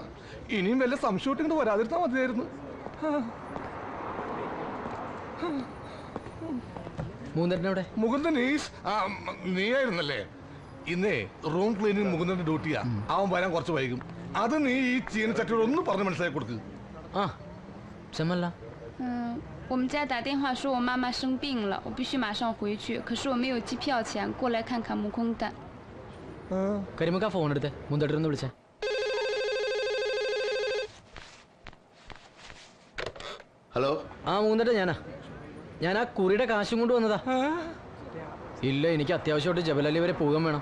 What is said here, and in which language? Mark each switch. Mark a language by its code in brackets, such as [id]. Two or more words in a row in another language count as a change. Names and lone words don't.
[ml] ഇനിയും വല്ല സംശയം ഇങ്ങോട്ട് വരാതിരുന്നാ മതിയായിരുന്നു. മുകുന്ദൻ നീയായിരുന്നല്ലേ? ഇന്നേ [en] room cleaning [ml] മുകുന്ദന്റെ ഡ്യൂട്ടിയാ. അവൻ വരാൻ കുറച്ച് വൈകും. അത് നീ ഈ ചീനച്ചട്ടിയോട് ഒന്ന് പറഞ്ഞ് മനസ്സിലാക്കി കൊടുക്ക്. [zh] 我们家打电话说我妈妈生病了，我必须马上回去。可是我没有机票钱，过来看看木工蛋。 [ml] കരിമുക്ക ഫോൺ എടുത്ത് മുന്തട്ടിരുന്ന് വിളിച്ചേ. ഹലോ. ആ മൂന്നിട്ട് ഞാൻ ആ കുറിയുടെ കാശും കൊണ്ട് വന്നതാ. ഇല്ല, എനിക്ക് അത്യാവശ്യമായിട്ട് ജബലലി വരെ പോകാൻ വേണം.